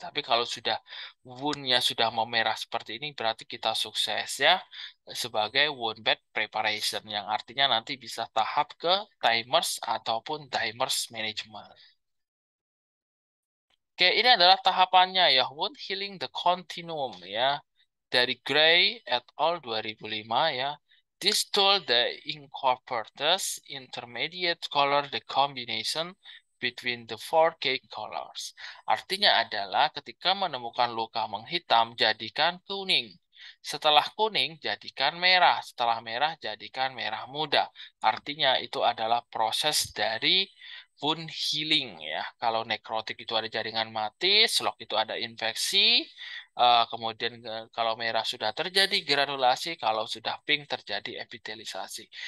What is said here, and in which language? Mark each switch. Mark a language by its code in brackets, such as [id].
[id] Tapi kalau sudah wound-nya sudah memerah seperti ini, berarti kita sukses ya sebagai wound bed preparation yang artinya nanti bisa tahap ke timers ataupun dimers management. Oke, ini adalah tahapannya ya, wound healing the continuum ya. Dari Gray et al. 2005 ya. [en] This tool that incorporates intermediate color the combination between the four key colors. [id] Artinya adalah ketika menemukan luka menghitam, jadikan kuning. Setelah kuning, jadikan merah. Setelah merah, jadikan merah muda. Artinya itu adalah proses dari wound healing ya. Kalau nekrotik itu ada jaringan mati, slok itu ada infeksi, kemudian kalau merah sudah terjadi granulasi, kalau sudah pink terjadi epitelisasi.